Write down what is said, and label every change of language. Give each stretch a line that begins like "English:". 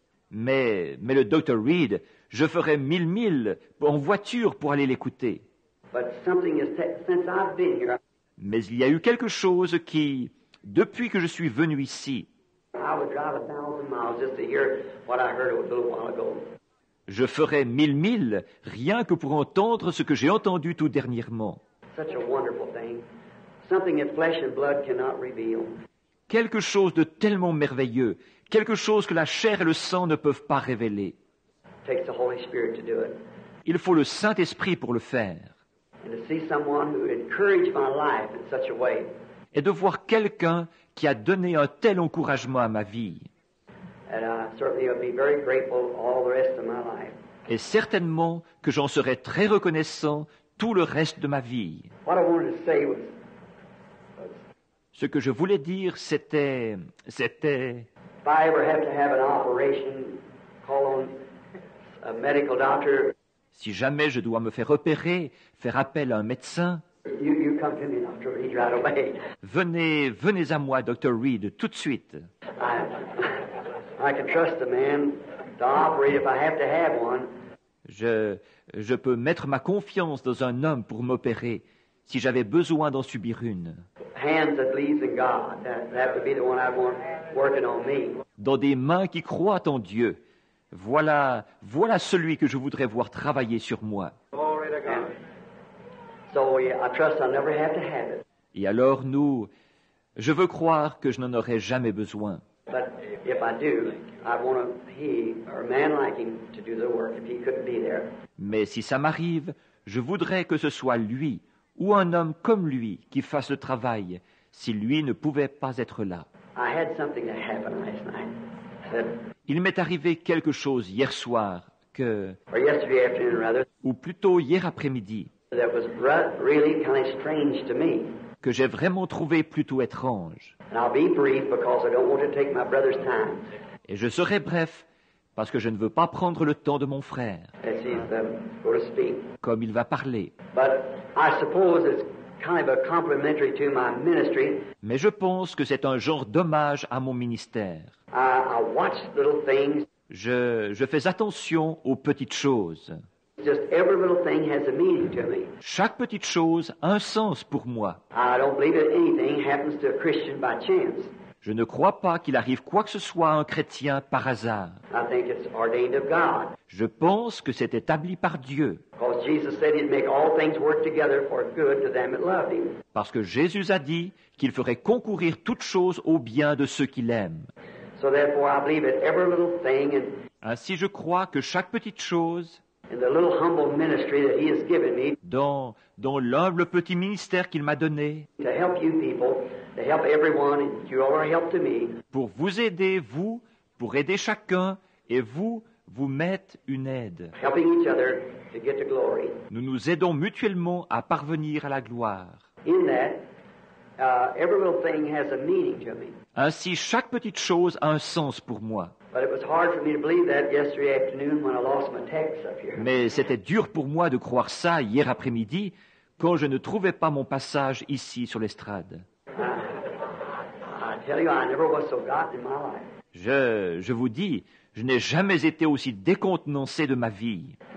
French: Mais le Dr. Reed, je ferais 1000 milles en voiture pour aller l'écouter.
English: But something since I've been here,
French: Mais il y a eu quelque chose qui, depuis que je suis venu ici,
English: I would drive 1,000 miles just to hear what I heard a little while ago.
French: je ferais 1000 milles rien que pour entendre ce que j'ai entendu tout dernièrement.
English: Such a wonderful thing. Something that flesh and blood cannot reveal.
French: Quelque chose de tellement merveilleux, quelque chose que la chair et le sang ne peuvent pas révéler.
English: It takes the Holy Spirit to do it.
French: Il faut le Saint-Esprit pour le faire.
English: And to see someone who encouraged my life in such a way.
French: Et de voir quelqu'un qui a donné un tel encouragement à ma vie.
English: And I certainly will be very grateful all the rest of my life.
French: Et certainement que j'en serai très reconnaissant tout le reste de ma vie.
English: What I wanted to say was,
French: Ce que je voulais dire, c'était...
English: if I ever have to have an operation, call on a medical doctor,
French: Si jamais je dois me faire opérer, faire appel à un médecin,
English: you come to me, Dr. Reed, right away.
French: venez à moi, Dr. Reed, tout de suite.
English: I can trust a man to operate if I have to have one.
French: Je peux mettre ma confiance dans un homme pour m'opérer, si j'avais besoin d'en subir une.
English: Hands that believes in God. That would be the one I want working on me.
French: Dans des mains qui croient en Dieu. Voilà celui que je voudrais voir travailler sur moi.
English: And so yeah, I trust I'll never have to have it.
French: Et alors je veux croire que je n'en aurai jamais besoin.
English: But if I do, I want he or a man like him to do the work if he couldn't be there.
French: Mais si ça m'arrive, je voudrais que ce soit lui ou un homme comme lui qui fasse le travail, si lui ne pouvait pas être là.
English: I had something that happened last night. That,
French: Il m'est arrivé quelque chose hier soir,
English: or yesterday afternoon rather,
French: ou plutôt hier après-midi,
English: that was really kind of strange to me.
French: que j'ai vraiment trouvé plutôt étrange.
English: And I'll be brief because I don't want to take my brother's time.
French: Et je serai bref, parce que je ne veux pas prendre le temps de mon frère,
English: As he's going to speak.
French: comme il va parler.
English: But I suppose it's kind of a complimentary to my ministry.
French: Mais je pense que c'est un genre d'hommage à mon ministère.
English: I watch little things.
French: Je fais attention aux petites choses.
English: Just every little thing has a meaning to me.
French: Chaque petite chose a un sens pour moi.
English: I don't believe that anything happens to a Christian by chance.
French: Je ne crois pas qu'il arrive quoi que ce soit à un chrétien par hasard.
English: I think it's ordained of God.
French: Je pense que c'est établi par Dieu.
English: Because Jesus said he'd make all things work together for good to them that loved him.
French: Parce que Jésus a dit qu'il ferait concourir toutes choses au bien de ceux qui l'aiment.
English: So therefore I believe that every little thing and
French: Ainsi je crois que chaque petite chose,
English: in the little humble ministry that he has given me
French: dans l'humble petit ministère qu'il m'a donné,
English: to help you people, to help everyone, and you are a help to me.
French: pour vous aider, vous, pour aider chacun, et vous mettre une aide.
English: Helping each other to get to glory.
French: Nous nous aidons mutuellement à parvenir à la gloire.
English: In that, Every little thing has a meaning to me.
French: Ainsi, chaque petite chose a un sens pour moi.
English: But it was hard for me to believe that yesterday afternoon when I lost my text up here.
French: Mais c'était dur pour moi de croire ça hier après-midi quand je ne trouvais pas mon passage ici sur l'estrade.
English: I tell you, I never was so gotten in my life.
French: Je vous dis, je n'ai jamais été aussi décontenancé de ma vie.